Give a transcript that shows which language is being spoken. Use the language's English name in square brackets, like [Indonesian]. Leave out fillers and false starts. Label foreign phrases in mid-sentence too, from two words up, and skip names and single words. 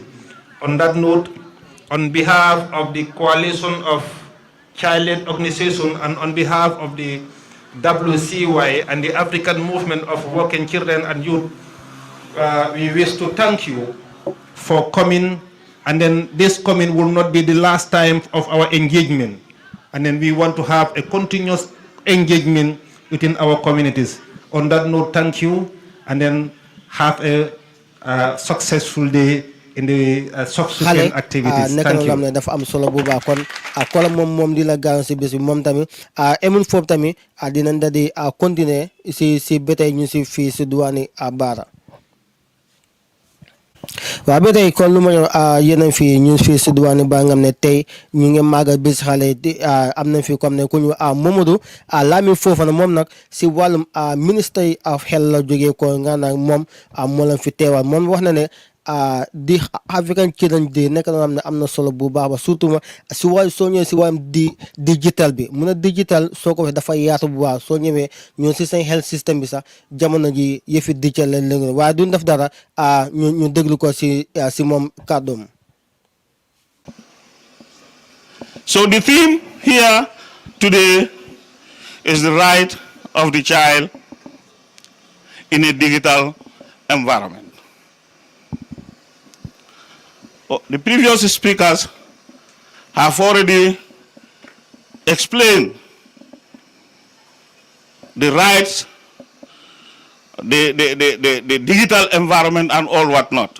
[English] On that note, on behalf of the Coalition of Child-Led Organizations and on behalf of the WCY and the African Movement of Working Children and Youth, we wish to thank you for coming, and then this coming will not be the last time of our engagement, and then we want to have a continuous engagement within our communities. On that note, thank you, and then have a successful day in the subsequent activities. Thank you. [Wolof] Ne dafa am solo bu baax kon kolam moom di la gaaw si bés bi moom tamit emun foofu tamit dinañ da di continuer si bétay ñu si fii si duwaani Barra. waaw ba tey kon lu ma yéen fii ñu fii si duwaani ba nga xam ne tey ñu ngi màggal bés xale am nañ fi comme ne ku ñu Mamadou Lamine Fofana moom nag si wàllum Ministry of Health la jógee ko nga nag moom moo leen fi teewal moom wax na ne di African Children Day nekk na xam ne am na solo bu baax ba surtout ma si wàllu soo ñëwee si wàllum digital bi mun a digital soo ko waxee dafa yaatu bu baax soo ñëwee ñun si seen [English] health system [Wolof] bi sax jamono ji yëfi digital leen léegi waaye duñ def dara ñu déglu ko si moom kàddoom. [English] So the theme here today is the right of the child in a digital environment. The previous speakers have already explained the rights, the digital environment and all whatnot.